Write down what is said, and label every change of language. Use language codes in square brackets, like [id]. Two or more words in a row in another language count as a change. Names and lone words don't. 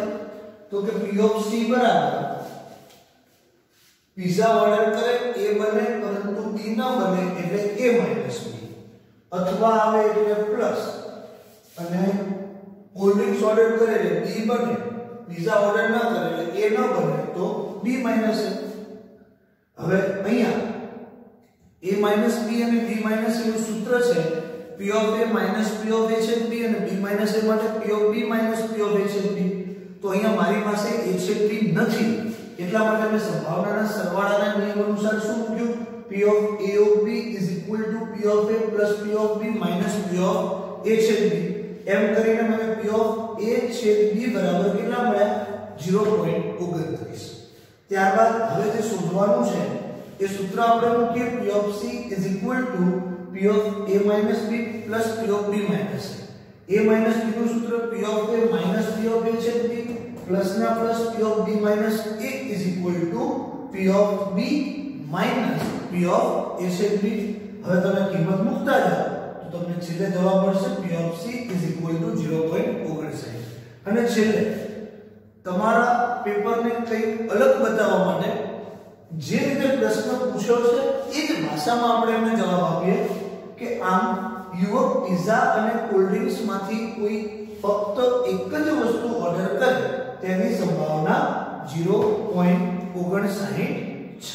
[gu] તો કે [en] P of C [gu] બરાબર [en] pizza order [gu] કરે A બને પરંતુ B ન બને એટલે [en] A minus B, [gu] અથવા આવે એટલે પ્લસ, અને [en] cold drinks order [gu] કરે એટલે B બને, [en] pizza order [gu] ન કરે એટલે A ન બને તો [en] B minus A. [gu] હવે અહીંયા [en] A minus B [gu] અને [en] B minus A [gu] નું સૂત્ર છે [en] P of A minus P of A [gu] છેદ B અને [en] B minus A [gu] માટે [en] P of B minus P of A [gu] છેદ B. તો અહીંયા મારી પાસે A છેદ B નથી એટલા માટે મેં સંભાવનાના સરવાળાના નિયમ અનુસાર શું મૂક્યું? [en] P of A of B is equal to P of A plus P of B minus P of A છેદ B. [gu] એમ કરીને મને [en] P of A [gu] છેદ B બરાબર કેટલા મળ્યા? [en] 0.29. [gu] ત્યારબાદ હવે જે શોધવાનું છે એ સૂત્ર આપણે મૂકીએ [en] P of C is equal to P of A minus B plus P of B minus A. A minus B [gu] નું સૂત્ર [en] P of A minus P of A છેદ B plus ના plus P of B minus A is equal to P of B minus P of A છેદ B. [gu] હવે તમે કિંમત મૂકતા જાઓ તો તો તમને છેલ્લે જવાબ મળશે [en] P of C is equal to 0.59 [gu] અને છેલ્લે તમારા પેપરને કંઈક અલગ બતાવવા માટે જે રીતે પ્રશ્ન પૂછ્યો છે એ જ ભાષામાં આપણે એમને જવાબ આપીએ કે આમ યુવક પિઝા અને [en] cold drinks [gu] માંથી કોઈ ફક્ત એક જ વસ્તુ ઓર્ડર કરે તેની સંભાવના 0.59 છે।